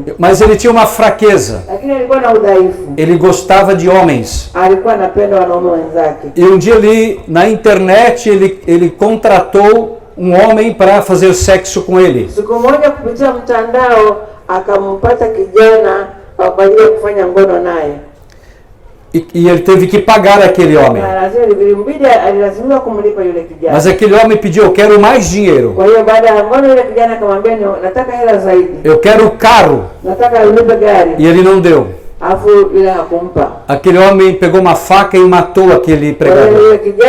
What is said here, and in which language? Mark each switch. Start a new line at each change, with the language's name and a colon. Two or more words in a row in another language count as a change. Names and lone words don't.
Portuguese: Mas ele tinha uma fraqueza.
Swahili: Lakini alikuwa na udhaifu.
Portuguese: Ele gostava de homens.
Swahili: Alikuwa anapenda wanaume wenzake.
Portuguese: E um dia na internet ele contratou um homem para fazer sexo com ele.
Swahili: Siku moja kupitia mtandao akampata kijana kwa ajili ya kufanya ngono naye.
Portuguese: E ele teve que pagar aquele homem. Mas aquele homem pediu, eu quero mais dinheiro. Eu quero o carro. E ele não deu. Aquele homem pegou uma faca e matou aquele pregador.